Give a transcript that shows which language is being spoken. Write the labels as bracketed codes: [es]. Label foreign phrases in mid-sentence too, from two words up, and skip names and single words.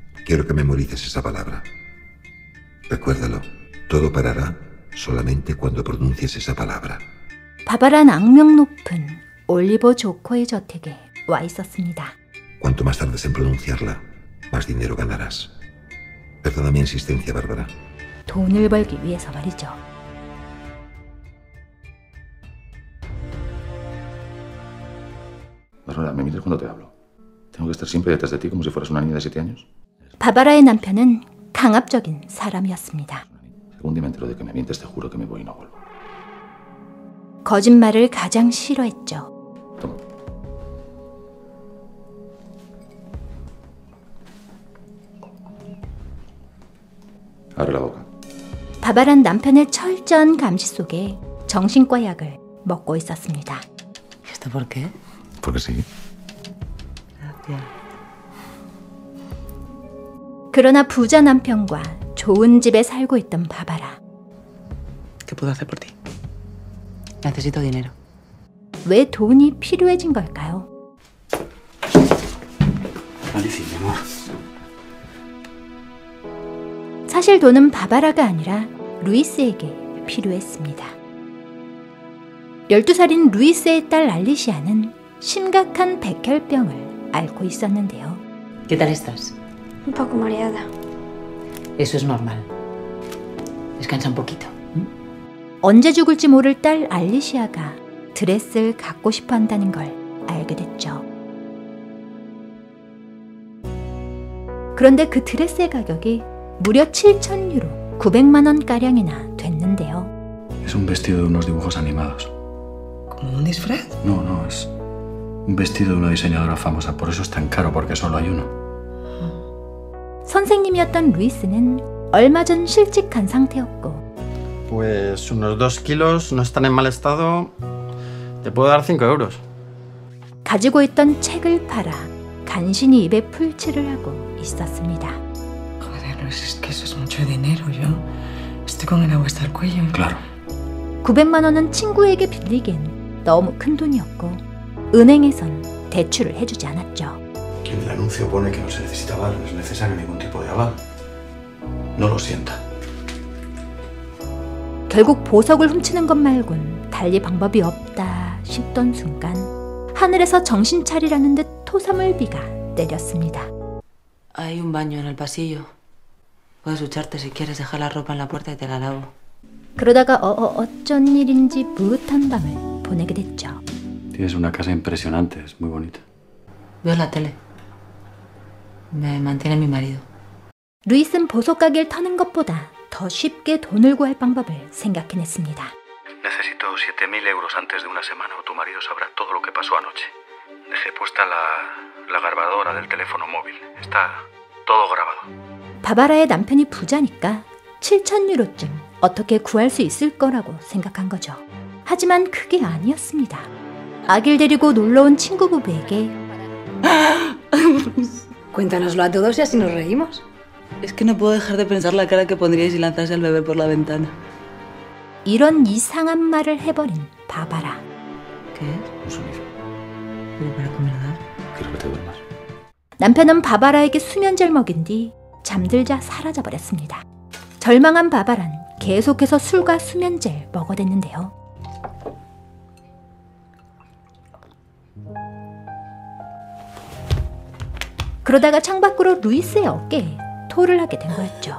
[es] Quiero que memorices esa palabra. Recuérdalo. Todo parará solamente cuando pronuncies esa palabra. [ko] 바바란 악명 높은 올리버 조커의 저택에 와 있었습니다. [es] Cuanto más tardes en pronunciarla, más dinero ganarás. Perdona mi insistencia, Bárbara. [ko] 돈을 벌기 위해서 말이죠. [es] Bárbara, ¿me miras cuando te hablo? ¿Tengo que estar siempre detrás de ti como si fueras una niña de 7 años? [ko] 바바라의 남편은 강압적인 사람이었습니다. [es] Algún día me entero de que me mientes, te juro que me voy y no vuelvo. [ko] 거짓말을 가장 싫어했죠. [es] Toma. Abre la boca. [ko] 바바란 남편의 철저한 감시 속에 정신과 약을 먹고 있었습니다. [es] ¿Esto por qué? Porque sí. Gracias. [ko] 그러나 부자 남편과 좋은 집에 살고 있던 바바라. [es] ¿Qué puedo hacer por ti? Necesito dinero. [ko] 왜 돈이 필요해진 걸까요? [es] Alicia, mi amor. [ko] 사실 돈은 바바라가 아니라 루이스에게 필요했습니다. 12살인 루이스의 딸 알리시아는 심각한 백혈병을 앓고 있었는데요. [es] ¿Qué tal estás? Un poco mareada. Eso es normal. Descansa un poquito. [ko] 언제 죽을지 모를 딸 알리시아가 드레스를 갖고 싶어 한다는 걸 알게 됐죠. 그런데 그 드레스의 가격이 무려 7,000유로, 900만 원가량이나 됐는데요. [es] Es un vestido de unos dibujos animados. ¿Como un disfraz? No, no, es un vestido de una diseñadora famosa. Por eso es tan caro, porque solo hay uno. [ko] 선생님이었던 루이스는 얼마 전 실직한 상태였고 [es] Pues unos 2 kilos, no están en mal estado. Te puedo dar 5 euros. [ko] 가지고 있던 책을 팔아 간신히 입에 풀칠을 하고 있었습니다. [es] Joder, Luis, es que eso es mucho dinero. Yo estoy con el agua hasta el cuello. Claro. [ko] 900만 원은 친구에게 빌리기엔 너무 큰 돈이었고 은행에선 대출을 해주지 않았죠. [es] En el anuncio pone que no se necesita aval, no es necesario ningún tipo de aval. No lo sienta. [ko] 결국 보석을 훔치는 것 말곤 달리 방법이 없다 싶던 순간 하늘에서 정신 차리라는 듯 토사물비가 내렸습니다. [es] Hay un baño en el pasillo. Puedes ducharte si quieres dejar la ropa en la puerta y te la lavo. [ko] 그러다가 어쩐 일인지 무릇한 밤을 보내게 됐죠. [es] Tienes una casa impresionante, es muy bonita. Veo la tele. Me mantiene mi marido. [ko] 루이스는 보석 가게를 터는 것보다 더 쉽게 돈을 구할 방법을 생각해냈습니다. [es] Necesito 7.000 euros antes de una semana o tu marido sabrá todo lo que pasó anoche. Dejé puesta la grabadora del teléfono móvil. Está todo grabado. [ko] 바바라의 남편이 부자니까 7,000유로쯤 어떻게 구할 수 있을 거라고 생각한 거죠. 하지만 그게 아니었습니다. 아기를 데리고 놀러온 친구 부부에게 [es] Cuéntanoslo a todos y así nos reímos. Es que no puedo dejar de pensar la cara que pondríais si lanzase al bebé por la ventana. [ko] 이런 이상한 말을 해버린 바바라. [es] ¿Qué es? Un sonido. ¿Pero para comer nada? Quiero que te duermas. [ko] 남편은 바바라에게 수면제를 먹인 뒤 잠들자 사라져버렸습니다. 절망한 바바란 계속해서 술과 수면제를 먹어댔는데요. 그러다가 창밖으로 루이스의 어깨에 토를 하게 된 거였죠.